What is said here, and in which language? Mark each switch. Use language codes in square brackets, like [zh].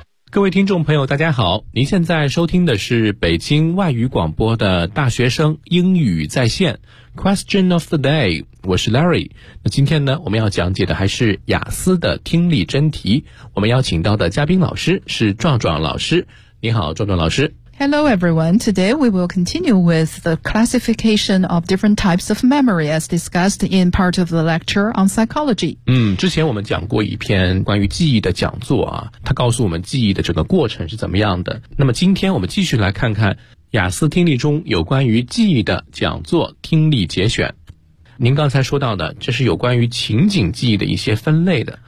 [zh] 各位听众朋友大家好，您现在收听的是北京外语广播的大学生英语在线 Question of the day， 我是 Larry。那今天呢，我们要讲解的还是雅思的听力真题，我们邀请到的嘉宾老师是壮壮老师。你好壮壮老师。 [en] Hello everyone, today we will continue with the classification of different types of memory as discussed in part of the lecture on psychology. [zh] 之前我们讲过一篇关于记忆的讲座啊，它告诉我们记忆的整个过程是怎么样的。那么今天我们继续来看看雅思听力中有关于记忆的讲座听力节选。您刚才说到的，这是有关于情景记忆的一些分类的。